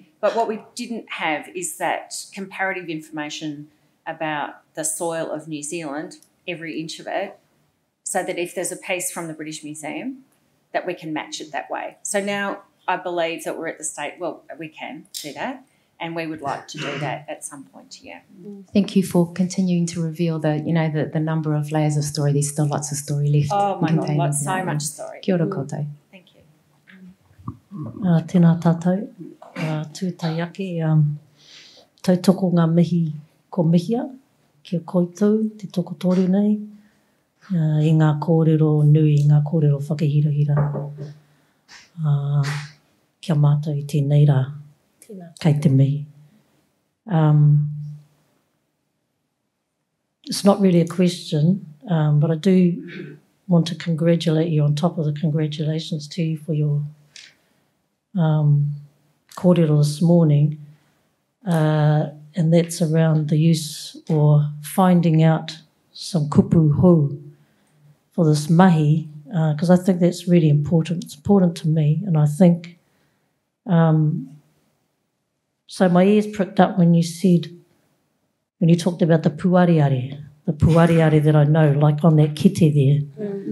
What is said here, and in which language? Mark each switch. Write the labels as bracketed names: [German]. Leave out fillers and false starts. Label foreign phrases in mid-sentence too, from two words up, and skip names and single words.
[English] But what we didn't have is that comparative information about the soil of New Zealand, every inch of it, so that if there's a piece from the British Museum, that we can match it that way. So now I believe that we're at the state, we can do that, and we would like to do that at some point, yeah. Thank you for continuing to reveal the number of layers of story. There's still lots of story left. Oh my God, so much story. [Māori] Kia ora koutou. [English] Thank you. [Māori] Tēnā tātou, tūtai ake, tautoko ngā mihi ko mihia, kia koutou, te toko toru nei, i ngā kōrero nui, ngā kōrero whakahirahira. Kia mātou i tēnei rā. Kei te mihi. [English] It's not really a question, but I do want to congratulate you on top of the congratulations to you for your kōrero this morning, and that's around the use or finding out some [Māori] kupu hou [English] for this mahi, because I think that's really important. It's important to me, and I think so my ears pricked up when you talked about the puariare, the puariare that I know, like on that kite there.